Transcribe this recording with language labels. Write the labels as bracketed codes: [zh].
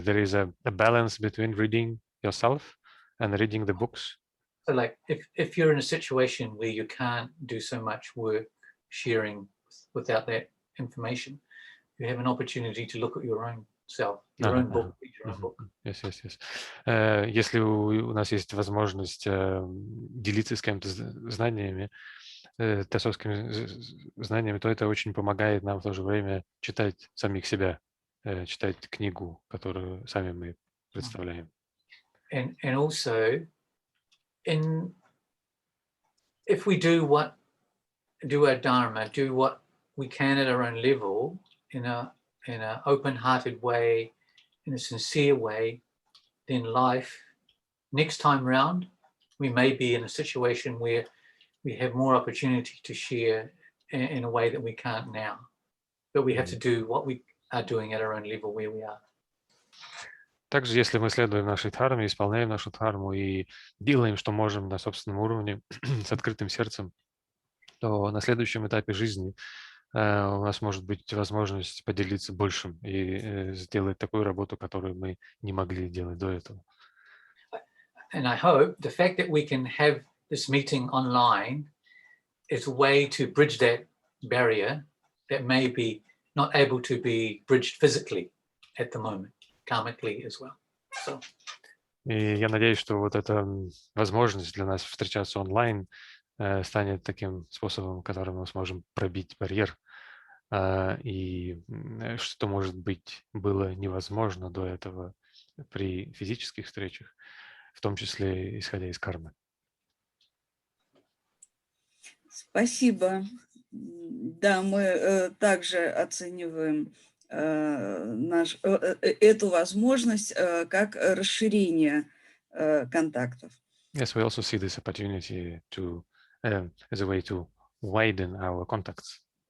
[en] There is a balance between reading yourself and reading the books. So like if you're in a situation where you can't do so much work sharing without that information, you have an opportunity to look at your own self, your own book, read your own book. Yes. [ru] Если у нас есть возможность делиться с кем-то знаниями, теософскими знаниями, то это очень помогает нам в то же время читать самих себя, читать книгу, которую сами мы представляем. [en] And also, if we do our dharma, do what we can at our own level, in a open-hearted way, in a sincere way, then life, next time round, we may be in a situation where we have more opportunity to share in a way that we can't now. But we have to do what we are doing at our own level where we are. [ru] Также, если мы следуем нашей дхарме, исполняем нашу дхарму и делаем, что можем на собственном уровне, с открытым сердцем, то на следующем этапе жизни у нас может быть возможность поделиться большим и сделать такую работу, которую мы не могли делать до этого. [en] And I hope the fact that we can have this meeting online is a way to bridge that barrier that may be not able to be bridged physically at the moment, karmically as well. So. [ru] И я надеюсь, что вот эта возможность для нас встречаться онлайн станет таким способом, которым мы сможем пробить барьер, и что, может быть, было невозможно до этого при физических встречах, в том числе исходя из кармы. Спасибо. Да, мы также оцениваем эту возможность как расширение контактов. [en] Yes, we also see this opportunity as a way to widen our contacts.